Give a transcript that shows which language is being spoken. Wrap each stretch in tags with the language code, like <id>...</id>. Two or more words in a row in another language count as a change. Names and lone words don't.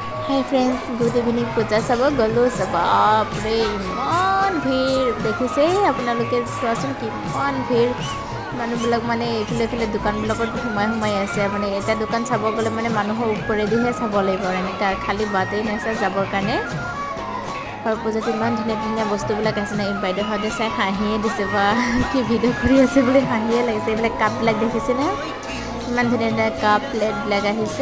<en>Hi friends good evening</en> <as>পূজা চাব গ'লো বাপৰে ইমান ভিৰ দেখিছে আপোনালোকে চোৱাচোন কিমান ভিৰ মানুহবিলাক মানে এইফালে দোকানবিলাকত সোমাই আছে মানে এটা দোকান চাব গ'লে মানে মানুহৰ ওপৰেদিহে চাব লাগিব এনেকা খালি বাটেই নেচা যাবৰ কাৰণে আৰু পূজাত ইমান ধুনীয়া বস্তুবিলাক আছে না এই বাইদেউহঁতে চাই হাঁহিয়ে দিছে বা কি ভিডিঅ' কৰি আছে বুলি হাঁহিয়ে লাগিছে এইবিলাক কাপবিলাক দেখিছে না ইমান ধুনীয়া কাপ প্লেটবিলাক আহিছে</as>